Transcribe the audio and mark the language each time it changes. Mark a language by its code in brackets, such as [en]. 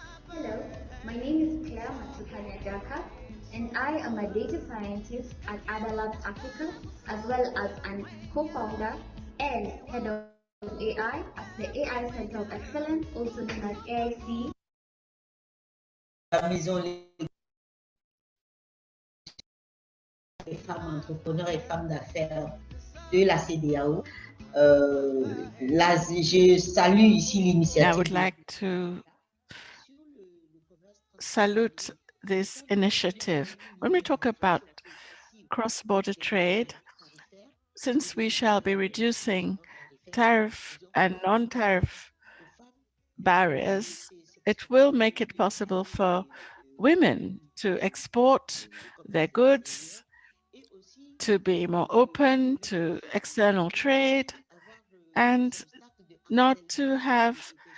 [en] Hello, my name is Claire Matukanya Daka, and I am a data scientist at Adalab Africa, as well as a co-founder and head of AI at the AI Center of Excellence, also known as AIC. [fr] La maison les femmes entrepreneurs et femmes d'affaires de la CEDEAO. Je salue ici l'initiative. [en] I would like to salute this initiative. When we talk about cross-border trade, since we shall be reducing tariff and non-tariff barriers, it will make it possible for women to export their goods, to be more open to external trade, and not to have